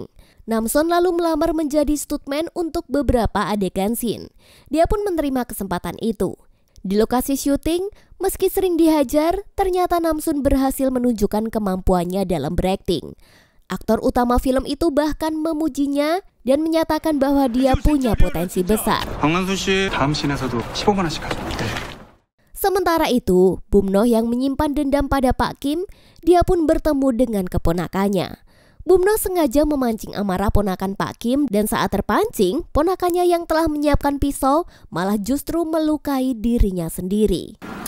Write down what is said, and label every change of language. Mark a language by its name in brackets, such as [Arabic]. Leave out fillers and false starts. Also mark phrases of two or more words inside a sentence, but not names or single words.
[Indonesian] Namson lalu melamar menjadi stuntman untuk beberapa adegan scene. Dia pun menerima kesempatan itu. Di lokasi syuting, meski sering dihajar, ternyata Namson berhasil menunjukkan kemampuannya dalam berakting. Aktor utama film itu bahkan memujinya dan menyatakan bahwa dia punya potensi besar. [Korean] 박만수 씨 다음 씬에서도 15만 원씩 가져올게요. [Indonesian] Sementara itu, Bum Noh yang menyimpan dendam pada Pak Kim, dia pun bertemu dengan keponakannya. Bum Noh sengaja memancing amarah ponakan Pak Kim dan saat terpancing, ponakannya yang telah menyiapkan pisau malah justru melukai dirinya sendiri.